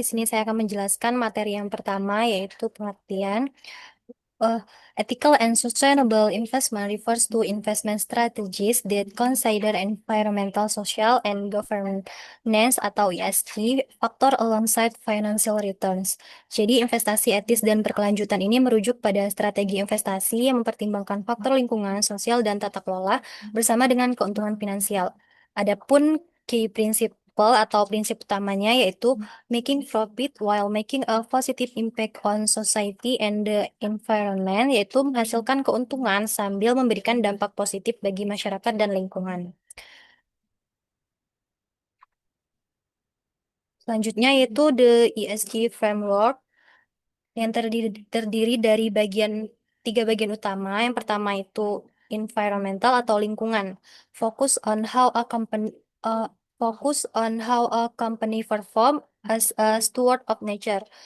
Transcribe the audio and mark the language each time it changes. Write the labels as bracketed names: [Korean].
[Indonesian] Di sini saya akan menjelaskan materi yang pertama, yaitu pengertian. [English] Uh, Ethical and sustainable investment refers to investment strategies that consider environmental, social, and governance atau ESG faktor alongside financial returns. [Indonesian] Jadi investasi etis dan berkelanjutan ini merujuk pada strategi investasi yang mempertimbangkan faktor lingkungan, sosial, dan tata kelola bersama dengan keuntungan finansial. Adapun key principle atau prinsip utamanya yaitu [English] making profit while making a positive impact on society and the environment, [Indonesian] yaitu menghasilkan keuntungan sambil memberikan dampak positif bagi masyarakat dan lingkungan. Selanjutnya yaitu [English] the ESG framework [Indonesian] yang terdiri dari tiga bagian utama. Yang pertama itu environmental atau lingkungan. [English] Focus on how a company uh, Focus on how a company perform as a steward of nature.